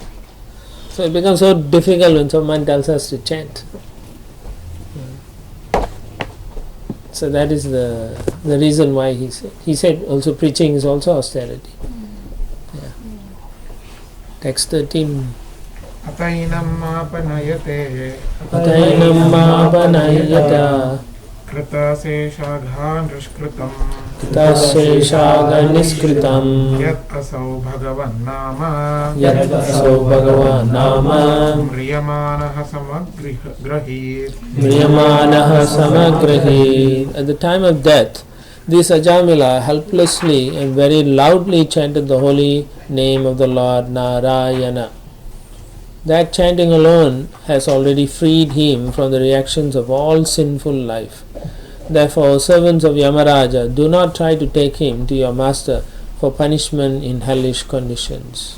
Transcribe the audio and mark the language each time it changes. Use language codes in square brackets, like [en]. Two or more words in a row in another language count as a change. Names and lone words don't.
[en] So it becomes so difficult when someone tells us to chant. So that is the reason why he said also preaching is also austerity. Yeah. Text 13. [sa] अथैनं मापनयते अथैनं मापनयत कृताशेषाघ निष्कृतम् ताशेषाघ निष्कृतम् यत् असौ भगवन् नाम यद् असौ भगवन् नाम म्रियमाणः समग्रहीत् म्रियमाणः समग्रहीत्. [en] At the time of death, this Ajamila helplessly and very loudly chanted the holy name of the Lord Narayana. That chanting alone has already freed him from the reactions of all sinful life. Therefore, servants of Yamaraja, do not try to take him to your master for punishment in hellish conditions.